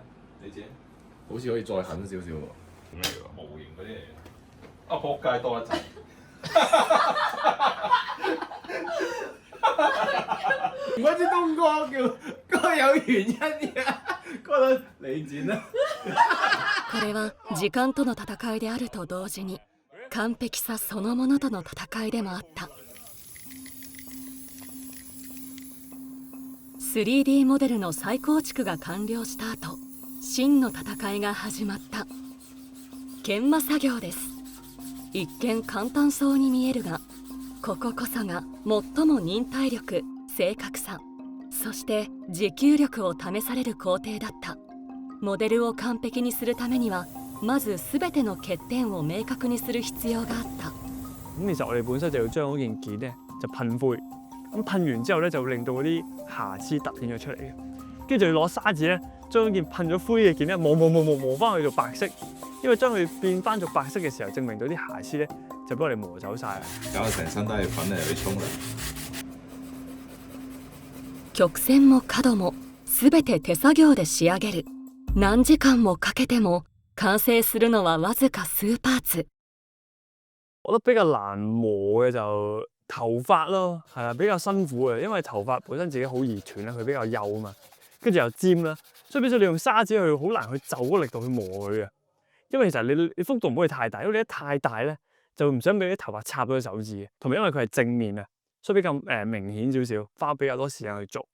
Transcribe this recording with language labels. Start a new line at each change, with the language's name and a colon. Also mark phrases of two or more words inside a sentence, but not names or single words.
Cantonese: 你剪。好似可以再狠少少喎。咩嚟㗎？模型嗰啲嚟嘅。啊！仆街多一陣。唔怪之東哥叫有原因嘅，哥你剪啦。
Japanese: これは時間との戦いであると同時に完璧さそのものとの戦いでもあった。 3D モデルの再構築が完了した後、真の戦いが始まった。研磨作業です。一見簡単そうに見えるが、こここそが最も忍耐力、正確さ、そして持久力を試される工程だった。モデルを完璧にするためには、まず全ての欠点を明確にする必要があった。
Cantonese: 咁其實我哋本身就要將嗰件件咧就噴灰，咁噴完之後咧就會令到嗰啲瑕疵突顯咗出嚟嘅，跟住就要攞砂紙咧將件噴咗灰嘅件咧磨翻去做白色，因為將佢變翻做白色嘅時候，證明到啲瑕疵咧就俾我哋磨走晒啦。搞到成身都係粉嚟，去沖涼。
Japanese: 曲線も角も全て手作業で仕上げる。何時間もかけても完成するのはわずか數パーツ。
Cantonese: 我覺得比較難磨嘅就頭髮咯，係啊，比較辛苦嘅，因為頭髮本身自己好易斷啦，佢比較幼啊嘛，跟住又尖啦，所以變咗你用砂紙去好難去就嗰個力度去磨佢嘅，因為其實你幅度唔可以太大，因為你一太大咧就唔想俾啲頭髮插到手指嘅，同埋因為佢係正面啊，所以比較明顯少少，花比較多時間去做。